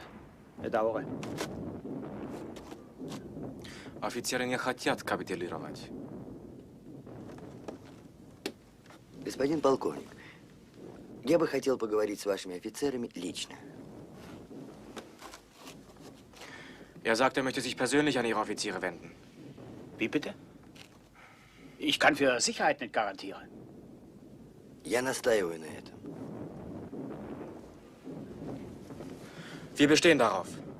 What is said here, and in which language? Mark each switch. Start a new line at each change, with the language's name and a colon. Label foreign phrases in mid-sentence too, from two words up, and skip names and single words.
German: Bedauere.
Russian: Офицеры не хотят капитулировать. Господин полковник, я бы хотел поговорить с вашими офицерами лично.
German: Er sagt, er möchte sich persönlich an Ihre Offiziere wenden. Wie bitte? Ich kann für Sicherheit nicht garantieren.
Russian: Я настаиваю на этом.
German: Wir bestehen darauf.